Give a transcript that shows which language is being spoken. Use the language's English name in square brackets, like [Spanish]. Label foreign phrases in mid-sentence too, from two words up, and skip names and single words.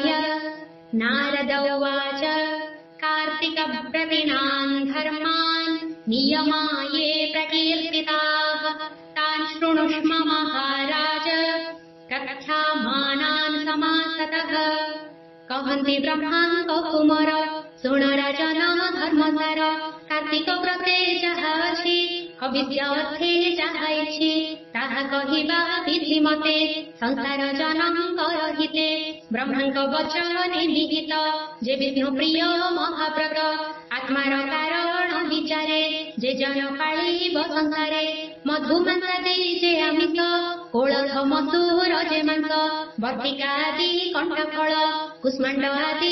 [Sanskrit] नारद उवाच कार्तिकव्रतीनाम् धर्मान् नियमाये प्रकीर्तिताः तान् शृणुष्म महाराज कथ्यामानान् समासतः। [Odia] କହନ୍ତି ବ୍ରହ୍ମାଙ୍କ କୁମାର ସୁଣ ରାଜନ ଧର୍ମସାର କାର୍ତ୍ତିକ ବ୍ରତେ ଯାହା ଅଛି ଅବିଦ୍ୟା ଅର୍ଥେ ଯାହା ଇଛି ତାହା କହିବା ବିଧି ମତେ ସଂସାର ଜନଙ୍କର ହିତେ ବ୍ରହ୍ମାଙ୍କ ବଚନ ନିହିତ ଯେ ବିଷ୍ଣୁ ପ୍ରିୟ ମହାବ୍ରତ ଆତ୍ମାର କାରଣ ବିଚାରେ ଯେ ଜନ ପାଳିବ ସଂସାରେ ମଧୁମାଂସାଦି ଯେ ଆମିଷ କୋଳଥ ମସୁର ଯେ ମାଂସ ବର୍ତ୍ତିକା ଆଦି କଣ୍ଠଫଳ କୁଷ୍ମାଣ୍ଡ ଆଦି